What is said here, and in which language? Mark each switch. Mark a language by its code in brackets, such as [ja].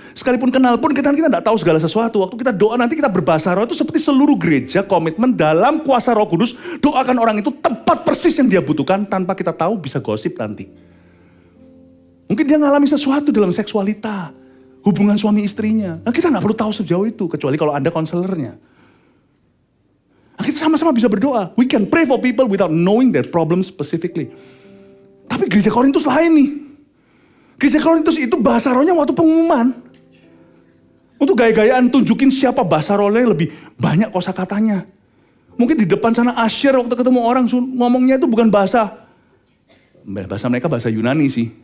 [id] Sekalipun kenal pun kita nggak tahu segala sesuatu. Waktu kita doa nanti kita berbahasa roh itu seperti seluruh gereja komitmen dalam kuasa Roh Kudus. Doakan orang itu tepat persis yang dia butuhkan tanpa kita tahu bisa gosip nanti. Mungkin dia ngalami sesuatu dalam seksualita, hubungan suami istrinya. Nah, kita nggak perlu tahu sejauh itu kecuali kalau Anda konselornya. Nah, kita sama-sama bisa berdoa. [en] We can pray for people without knowing their problem specifically. [id] Tapi gereja Korintus lain nih. Gereja Korintus itu bahasa rohnya waktu pengumuman. Untuk gaya-gayaan tunjukin siapa bahasa rohnya yang lebih banyak kosakatanya. Mungkin di depan sana Asher waktu ketemu orang ngomongnya itu bukan bahasa mereka bahasa Yunani sih.